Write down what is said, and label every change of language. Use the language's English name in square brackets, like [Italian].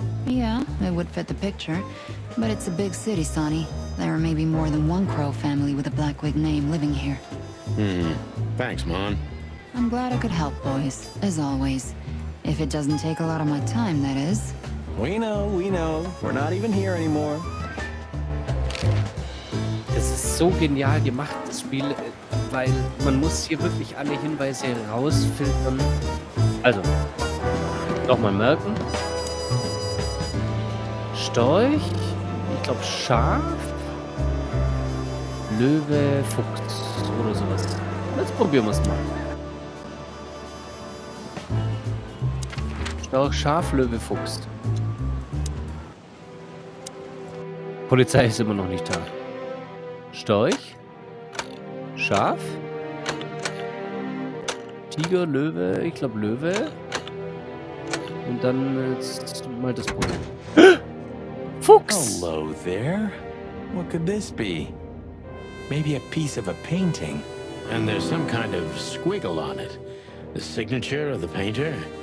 [English] Yeah, it would fit the picture. But it's a big city, Sonny. There are maybe more than one Crow family with a Blackwig name living here. Thanks, Mon. I'm glad I could help, boys, as always. If it doesn't take a lot of my time, that is. We know. We're not even here anymore. [German] Das ist so genial gemacht, das Spiel, weil man muss hier wirklich alle Hinweise rausfiltern. Also, nochmal merken. Storch, ich glaube Schaf, Löwe, Fuchs oder sowas. Jetzt probieren wir es mal. Storch, Schaf, Löwe, Fuchs. Polizei ist immer noch nicht da. Storch, Schaf, Tiger, Löwe, ich glaube Löwe. Und dann jetzt mal das Problem. Fuchs! [English] Hello there. What could this be? Maybe a piece of a painting. And there's some kind of squiggle on it. The signature of the painter?